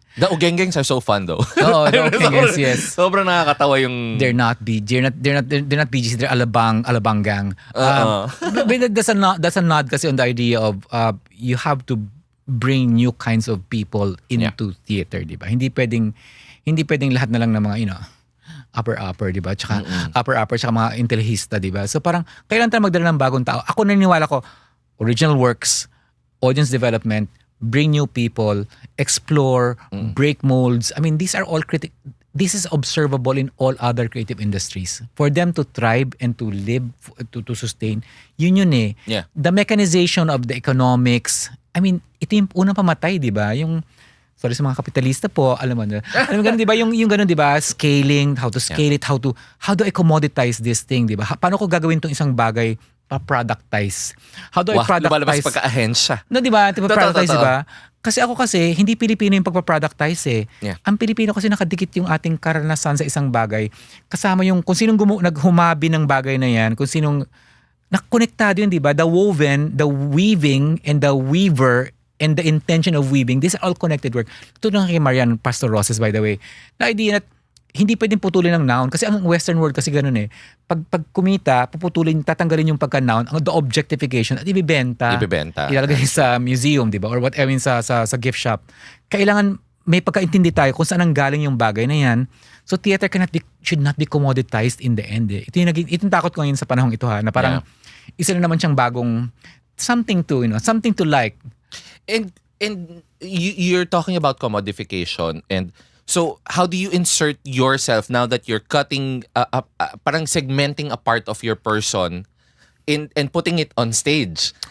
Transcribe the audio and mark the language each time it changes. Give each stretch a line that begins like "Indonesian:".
English: the Ogengengs are so fun though.
Filipino: Oo,
English: the Ogengengs, yes.
Filipino: Sobrang nakakatawa yung...
English: They're not BGs, they're alabang gang. But that's a nod kasi on the idea of you have to bring new kinds of people into theater,
Filipino: di ba? Hindi pwedeng lahat na lang ng mga, upper, di ba? Tsaka upper, tsaka mga intelihista, di ba? So parang, kailan tayo magdala ng bagong tao? Ako naniniwala ko,
English: original works, audience development, bring new people, explore, break molds. I mean, these are all this is observable in all other creative industries. For them to thrive and to live, to sustain,
Filipino: yun eh.
English: Yeah. The mechanization of the economics, I mean,
Filipino: ito yung unang pamatay, di ba? Yung, sorry sa mga kapitalista po, alam mo ganun, di ba? Yung ganun, di ba?
English: Scaling, how to scale it, how do I commoditize this thing, di ba?
Filipino: Paano ko gagawin tong isang bagay pa-productize?
English: How do I productize?
Filipino: Lumalabas pagka-ahensya. No, di ba? Productize, Totoo. di ba? Kasi ako hindi Pilipino yung pagpa-productize eh.
English: Yeah.
Filipino: Ang Pilipino kasi nakadikit yung ating karanasan sa isang bagay. Kasama yung kung sinong naghumabi ng bagay na yan, kung sinong nakakonektado yun, di ba?
English: The woven, the weaving, and the weaver, and the intention of weaving, these are all connected work.
Filipino: Ito lang kay Marian Pastor Roses, by the way. The idea that hindi pwedeng putulin ng noun kasi ang Western world kasi ganun eh. Pag kumita, tatanggalin yung pagka-noun,
English: the objectification
Filipino: at ibibenta. Ilalagay sa museum, di ba? Or whatever sa gift shop. Kailangan may pagkaintindi tayo kung saan ang galing yung bagay na yan.
English: So theater should not be commoditized in the end eh.
Filipino: Ito yung takot ko ngayon sa panahong ito ha, na parang isa na naman siyang bagong something to like.
English: And you're talking about commodification, and so how do you insert yourself now that you're cutting
Filipino: parang
English: segmenting a part of your person and putting it on stage?